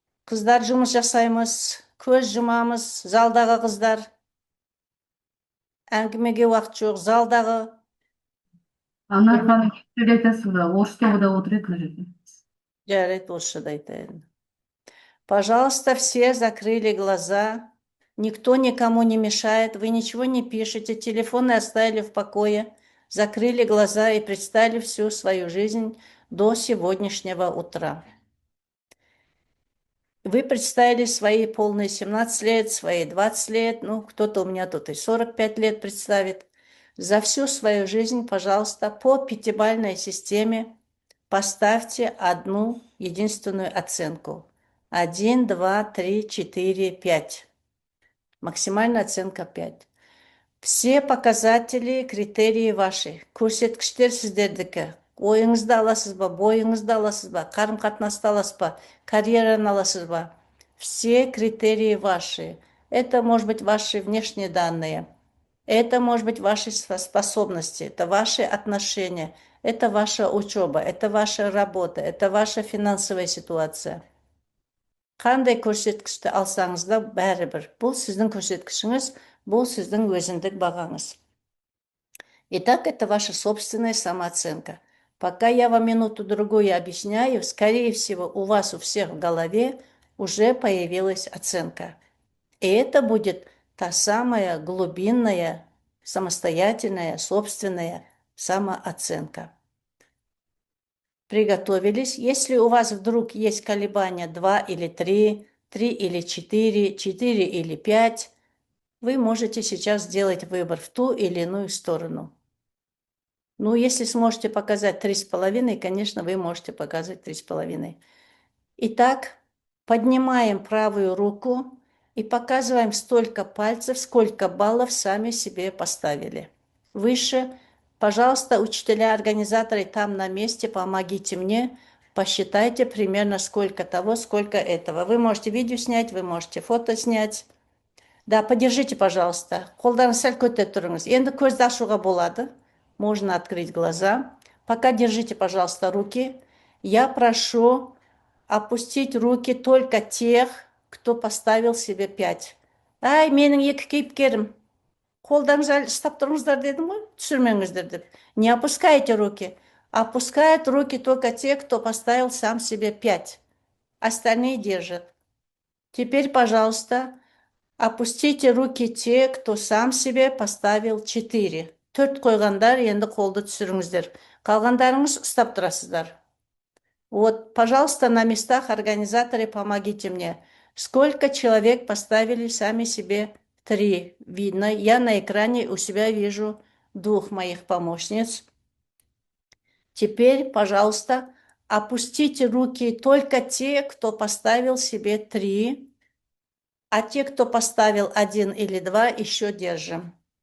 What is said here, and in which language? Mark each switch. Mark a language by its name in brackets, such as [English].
[Kazakh] Қыздар жұмыс жасаймыз, көз жұмамыз, залдағы қыздар. Әңгімеге уақыт жоқ, залдағы. Анар ханым, айтасыз ба? Орыс тобыда отырайық бұл жерде. Жарайды, орысша да айтайын. [Russian] Пожалуйста, все закрыли глаза. Никто никому не мешает. Вы ничего не пишете. Телефоны оставили в покое. Закрыли глаза и представили всю свою жизнь до сегодняшнего утра. Вы представили свои полные 17 лет, свои 20 лет, ну, кто-то у меня тут и 45 лет представит. За всю свою жизнь, пожалуйста, по пятибалльной системе поставьте одну единственную оценку. 1, 2, 3, 4, 5. Максимальная оценка 5. Все показатели, критерии ваши. [Kazakh] Көрсеткіштер сіздердікі. Ойыңызды аласыз ба, бойыңызды аласыз ба, қарым-қатынасты аласыз ба, карьераны аласыз ба. [Russian] Все критерии ваши. Это может быть ваши внешние данные. Это может быть ваши способности, это ваши отношения, это ваша учеба, это ваша работа, это ваша финансовая ситуация. [Kazakh] Қандай көрсеткішті алсаңыз да бәрібір. Бұл сіздің көрсеткішіңіз, бұл сіздің өзіндік бағаңыз. [Russian] Итак, это ваша собственная самооценка. Пока я вам минуту-другую объясняю, скорее всего, у вас у всех в голове уже появилась оценка. И это будет та самая глубинная, самостоятельная, собственная самооценка. Приготовились. Если у вас вдруг есть колебания 2 или 3, 3 или 4, 4 или 5, вы можете сейчас сделать выбор в ту или иную сторону. Ну, если сможете показать 3,5, конечно, вы можете показать 3,5. Итак, поднимаем правую руку и показываем столько пальцев, сколько баллов сами себе поставили. Выше. Пожалуйста, учителя, организаторы там на месте, помогите мне, посчитайте примерно сколько того, сколько этого. Вы можете видео снять, вы можете фото снять. Да, подержите, пожалуйста. [Kazakh] Қолдарыңызды сәл көтеріп тұрыңыз. Енді көзді ашуға болады. [Russian] Можно открыть глаза. Пока держите, пожалуйста, руки. Я прошу опустить руки только тех, кто поставил себе 5. [Kazakh] Ай, менің екі кейіпкерім. Қолдарыңызды ұстап тұрыңыздар дедім ғой, түсірмеңіздер деп. [Russian] Не опускайте руки. Опускают руки только те, кто поставил сам себе 5. Остальные держат. Теперь, пожалуйста, опустите руки те, кто сам себе поставил 4. [Kazakh] 4 қойғандар, енді қолды түсіріңіздер. Қалғандарыңыз ұстап тұрасыздар. [Russian] Вот, пожалуйста, на местах организаторы, помогите мне. Сколько человек поставили сами себе 3? Видно, я на экране у себя вижу 2 моих помощниц. Теперь, пожалуйста, опустите руки только те, кто поставил себе 3, а те, кто поставил 1 или 2, еще держим.